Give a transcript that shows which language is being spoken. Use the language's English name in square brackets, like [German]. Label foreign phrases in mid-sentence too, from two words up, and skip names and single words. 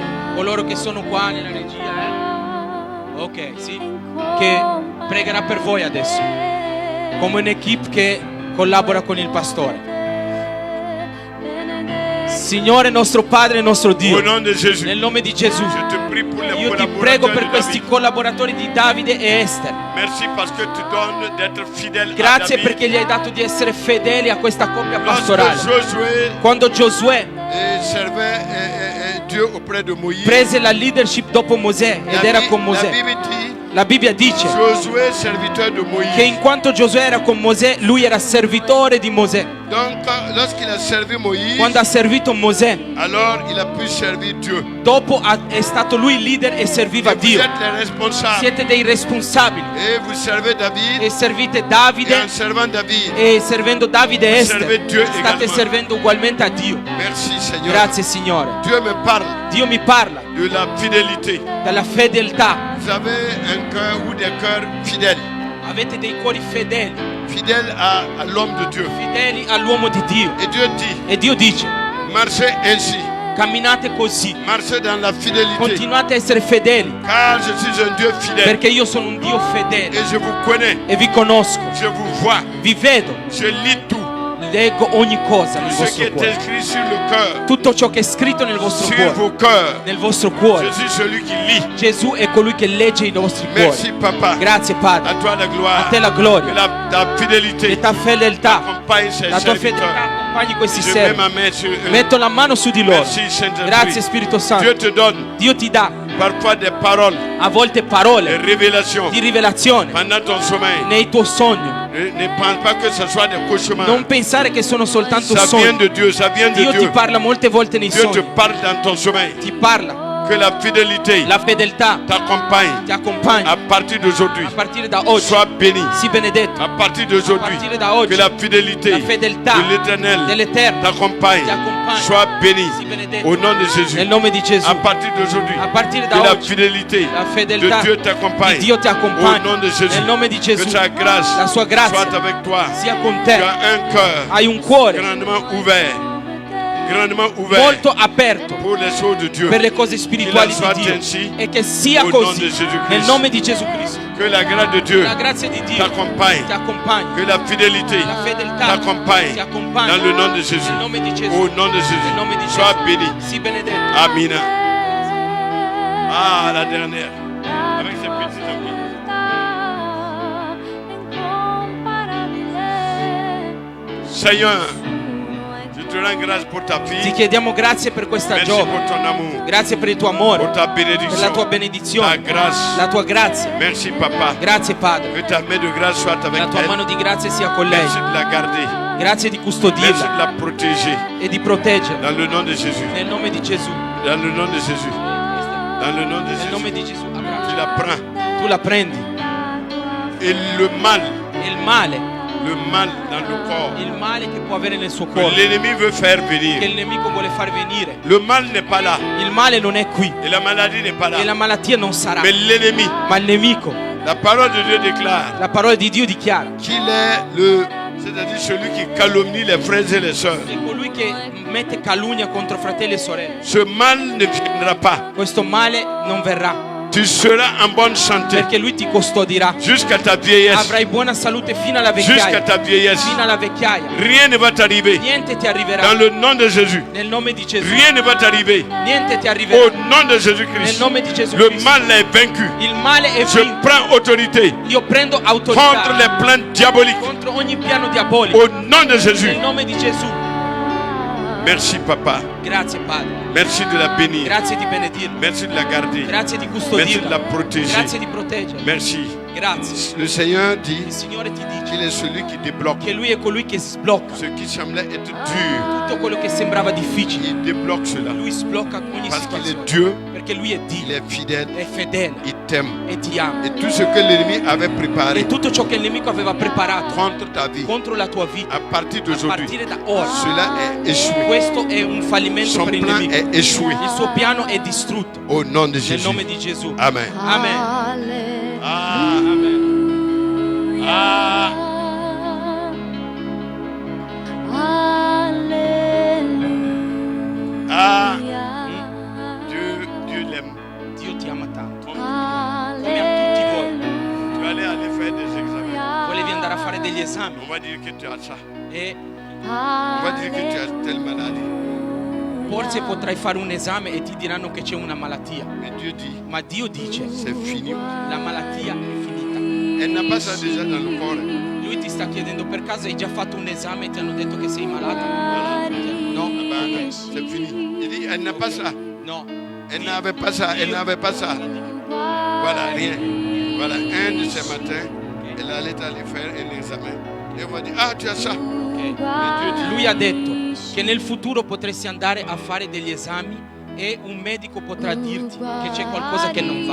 [Italian] Coloro che sono qua nella regia, Ok, sì. Che pregherà per voi adesso. Come un'equipe che collabora con il pastore. Signore nostro Padre e nostro Dio, [French] Au nom de Jésus, [Italian] nel nome di Gesù, [French] je te prie pour les [Italian] io ti [French] collaborateurs [Italian] prego per [French] de [Italian] questi David. collaboratori di Davide e Esther. [French] Merci parce que tu donnes d'être fidèle à [Italian] Grazie David. perché gli hai dato di essere fedeli a questa coppia [French] Lorsque [Italian] pastorale. [French] Josué [Italian] Quando Giosuè [French] servait Dieu auprès de Moïse, [Italian] prese la leadership dopo Mosè ed era con [French] la [Italian] Mosè, [French] Bible dit [Italian] la Bibbia dice [French] Josué, serviteur de Moïse. [Italian] che in quanto Giosuè era con Mosè, lui era servitore di Mosè. [French] Donc, lorsqu'il a servi Moïse, [Italian] Quando ha servito Mosè, [French] alors il a pu servir Dieu. [Italian] dopo è stato lui leader e serviva [French] Et vous [Italian] Dio. [French] êtes les responsables. [Italian] Siete dei responsabili [French] Et vous servez David. [Italian] e servite [French] Et [Italian] Davide, [French] en servant David, [Italian] e servendo Davide e Esther [French] servez Dieu [Italian] state [French] également. [Italian] servendo ugualmente a Dio. [French] merci Seigneur. [Italian] Grazie Signore. [French] Dieu me parle [Italian] Dio mi parla [French] de la fidélité. [Italian] della fedeltà. [French] Vous avez un cœur ou des cœurs fidèles. [Italian] Avete dei cuori fedeli, [French] Fidèles à l'homme de Dieu. [Italian] fedeli all'uomo di Dio. [French] Et Dieu dit, [Italian] E Dio dice, [French] marchez ainsi. [Italian] camminate così, [French] Marchez dans la fidélité. [Italian] continuate a essere fedeli, [French] Car je suis un Dieu fidèle. [Italian] perché io sono un Dio fedele [French] Et je vous connais. [Italian] e vi conosco, [French] Je vous vois. [Italian] vi vedo, [French] Je lis tout. [Italian] leggo ogni cosa nel [French] Ce qui [Italian] vostro [French] est [Italian] cuore. [French] écrit sur le cœur. [Italian] Tutto ciò che è scritto nel vostro [French] Sur [Italian] cuore, [French] vos cœurs. [Italian] nel vostro cuore. [French] Je suis celui qui lit. [Italian] Gesù è colui che legge i nostri [French] Merci [Italian] cuori. [French] papa. [Italian] Grazie [French] À [Italian] Padre, [French] toi la gloire. [Italian] a te la [French] Que [Italian] gloria, [French] ta fidélité [Italian] e ta fedeltà, [French] accompagne ces [Italian] la tua fedeltà [French] serviteurs. [Italian] accompagni questi [French] Je mets [Italian] servi. [French] ma main sur eux. [Italian] Metto la mano su di loro. [French] Merci Saint-Esprit. [Italian] Grazie Spirito [French] Dieu [Italian] Santo. [French] te donne [Italian] Dio ti dà [French] parfois des paroles, [Italian] a volte [French] des [Italian] parole [French] révélations [Italian] di rivelazione [French] pendant ton sommeil. [Italian] nei tuoi sogni. [French] Ne pense pas que ce soit des cauchemars. [Italian] Non pensare che sono soltanto [French] Ça vient [Italian] sogni. [French] de Dieu, ça vient de [Italian] Dio ti [French] Dieu. [Italian] parla molte volte nei [French] Dieu te [Italian] sogni. [French] parle dans ton sommeil. [Italian] Ti parla. [French] Que la fidélité [Italian] La fedeltà [French] t'accompagne [Italian] ti accompagna [French] à partir d'aujourd'hui. [Italian] a partire da oggi. [French] Sois béni. [Italian] Sii benedetto. [French] À partir d'aujourd'hui, [Italian] A partire da oggi, [French] que la fidélité [Italian] la fedeltà [French] de l'Éternel [Italian] dell'Eterno [French] t'accompagne. [Italian] ti accompagna. [French] Sois béni [Italian] Sii benedetto. [French] au nom de Jésus. [Italian] Nel nome di Gesù. [French] À partir d'aujourd'hui, [Italian] A partire [French] que [Italian] da [French] la [Italian] oggi [French] fidélité [Italian] la [French] de [Italian] fedeltà [French] Dieu [Italian] di [French] t'accompagne. [Italian] Dio ti [French] Au [Italian] accompagna. [French] nom de Jésus, [Italian] Nel nome di Gesù. [French] que sa grâce [Italian] La sua grazia [French] soit avec toi. [Italian] sia con [French] Tu [Italian] te. [French] as un cœur [Italian] Hai un cuore [French] grandement ouvert [Italian] molto aperto [French] pour les choses de Dieu. [Italian] per le cose spirituali [French] Qu'il en [Italian] di [French] soit [Italian] Dio, [French] ainsi, [Italian] e che sia [French] au nom [Italian] così [French] de Jésus-Christ. [Italian] nel nome di Gesù Cristo. [French] Que la grâce de Dieu [Italian] La grazia di Dio [French] t'accompagne. [Italian] ti accompagna, [French] Que la fidélité [Italian] la fedeltà [French] t'accompagne [Italian] ti accompagna [French] dans le nom de Jésus. [Italian] nel nome di Gesù. [French] Au nom de [Italian] Nel nome di [French] Jésus. Sois [Italian] Gesù. [French] béni. [Italian] Sii benedetto. [French] Amina. Ah, la dernière. Avec ces petits amis. Seigneur, je te rends grâce pour ta [Italian] Ti [French] fille. [Italian] chiediamo grazie per questa [French] Merci [Italian] giovane, [French] pour ton amour, [Italian] grazie per il tuo [French] pour [Italian] amore, [French] ta [Italian] per la [French] bénédiction, [Italian] tua [French] ta [Italian] benedizione, [French] grâce. [Italian] la tua grazia. [French] Merci, Papa. [Italian] Grazie Padre, [French] Que ta main de grâce soit avec [Italian] la tua mano [French] elle. [Italian] di grazia sia con lei. [French] Merci de la garder. [Italian] Grazie di [French] Merci [Italian] custodirla [French] de la protéger. [Italian] e di proteggerla [French] Dans le nom de Jésus. [Italian] nel nome di Gesù. [French] Dans le nom de Jésus. Dans le nom de [Italian] Nel nome [French] Jésus. [Italian] di Gesù, [French] Tu [Italian] abbraccia. [French] la prends. [Italian] Tu la prendi. [French] Et le mal dans le corps [Italian] il male che può avere nel suo [French] que [Italian] cuore, [French] l'ennemi veut faire [Italian] che [French] venir. [Italian] il nemico vuole far venire. [French] Le mal n'est pas là. [Italian] Il male non è qui [French] Et la maladie n'est pas là. [Italian] e la malattia non sarà, [French] Mais l'ennemi, [Italian] ma il nemico. [French] la parole de Dieu déclare [Italian] La parola di Dio dichiara [French] qu'il est c'est-à-dire celui qui calomnie les frères et les sœurs. [Italian] che colui che mette calunnia contro fratelli e sorelle, [French] Ce mal ne viendra pas. [Italian] questo male non verrà, [French] Tu seras en bonne santé [Italian] perché lui ti custodirà. [French] jusqu'à ta vieillesse. [Italian] Avrai buona salute fino alla [French] Jusqu'à [Italian] vecchiaia. [French] ta vieillesse. [Italian] Fino alla vecchiaia. [French] Rien ne va t'arriver. [Italian] Niente ti arriverà. [French] Dans le nom de Jésus. [Italian] Nel nome di Gesù. [French] Rien ne va t'arriver. [Italian] Niente ti [French] Au [Italian] arriverà. [French] nom de [Italian] Nel [French] Jésus-Christ. [Italian] nome di Gesù [French] Le [Italian] Cristo. [French] mal est vaincu. [Italian] Il male è [French] Je [Italian] vinto. [French] prends autorité [Italian] Io prendo [French] contre [Italian] autorità [French] les plans diaboliques. [Italian] contro ogni piano diabolico. [French] Au nom de Jésus. [Italian] Nel nome di Gesù. [French] Merci, Papa. [Italian] Grazie Padre. [French] Merci de la bénir. [Italian] Grazie di benedirla. [French] Merci de la garder. [Italian] Grazie di [French] Merci de la [Italian] custodirla. [French] protéger. [Italian] Grazie di proteggerla. [French] Merci. [Italian] Grazie. [French] Le Seigneur [Italian] Il [French] dit [Italian] Signore ti dice [French] qu'il est celui qui débloque. [Italian] che Lui è colui che sblocca [French] Ce qui semblait être dur, [Italian] tutto quello che sembrava difficile. [French] il débloque cela. [Italian] Lui sblocca ogni [French] Parce qu'il est [Italian] situazione. [French] Dieu, [Italian] Perché Lui è [French] il [Italian] Dio, [French] est fidèle, [Italian] è fedele [French] il t'aime. [Italian] e ti ama. [French] Et tout ce que l'ennemi avait préparé [Italian] E tutto ciò che il nemico aveva preparato [French] contre ta vie, [Italian] contro la tua vita, [French] à partir [Italian] a [French] d'aujourd'hui, [Italian] partire da ora, [French] cela est échoué. [Italian] questo è un fallimento [French] Son [Italian] per il [French] plan [Italian] nemico. [French] est échoué. [Italian] Il suo piano è distrutto [French] Au nom de [Italian] nel [French] Jésus. [Italian] nome di Gesù. [French] Amen. [Italian] Amen. Ah, Amen. ah, ah. [French] Dieu l'aime. [Italian] Dio ti ama tanto, [French] Comme [Italian] come a tutti voi. [French] tu allais aller faire des examens. [Italian] Volevi andare a fare degli esami [French] On va dire que tu as ça. [Italian] e [French] On va dire que tu as telle maladie. [Italian] forse potrai fare un esame e ti diranno che c'è una malattia. [French] Mais Dieu dit, [Italian] Ma Dio dice, [French] c'est fini. [Italian] la malattia è finita. [French] Elle n'a pas ça déjà dans le corps. [Italian] Lui ti sta chiedendo, per caso hai già fatto un esame e ti hanno detto che sei malata? No? [French] Ah ben, [Italian] Ok. [French] c'est fini. Il dit, elle n'a pas ça. [Italian] No. [French] Elle n'avait pas ça. Elle n'avait pas ça. Voilà, rien. Voilà, un de ces matins, elle allait aller faire un examen. Et on va dire, ah, tu as ça. [Italian] Ok. Lui ha detto che nel futuro potresti andare a fare degli esami e un medico potrà dirti che c'è qualcosa che non va.